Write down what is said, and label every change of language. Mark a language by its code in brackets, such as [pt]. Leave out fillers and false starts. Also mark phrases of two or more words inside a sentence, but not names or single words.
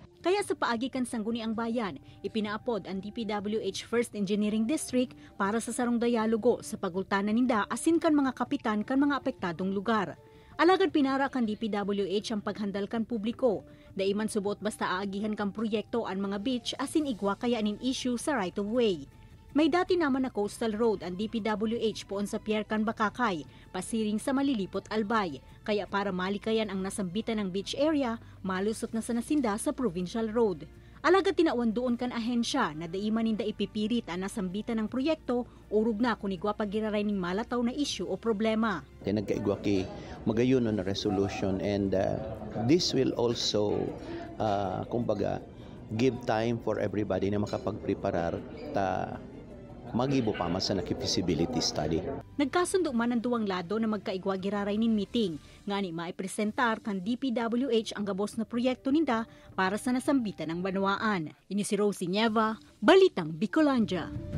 [bik] Kaya sa paagi kan Sangguni ang Bayan, ipinaapod ang DPWH First Engineering District para sa sarong dialogo sa pagultanan ninda asin kan mga kapitan kan mga apektadong lugar. Alagad pinara kan DPWH ang paghandal kan publiko. Daiman subuot basta aagihan kan proyekto ang mga beach asin igwa kaya nin issue sa [en] right of way. [bik] May dati naman na [en] coastal road [bik] ang DPWH poon sa Pier kan Bakakay, pasiring sa Malilipot, Albay. Kaya para malikayan ang nasambitan ng [en] beach area, [bik] malusot na sa nasinda sa [en] provincial road. [bik] Alagad tinawan doon kan ahensya na daiman ninda ipipirit ang nasambitan ng proyekto, urog na kung igwa pagiraray ning malataw na issue o problema. Nagkaigwa ki magayon na [en] resolution and this will also [bik] kumbaga [en] give time for everybody [bik] na makapagpreparar ta magibo pa mas sa [en] feasibility study. [bik] Nagkasundo man ang duwang lado na magkaigwa giraray nin meeting nga ni maipresentar kan DPWH ang gabos na proyekto ninda para sa nasambitan ng Banwaan. Ini si Rosie Nieva, Balitang Bicolandia.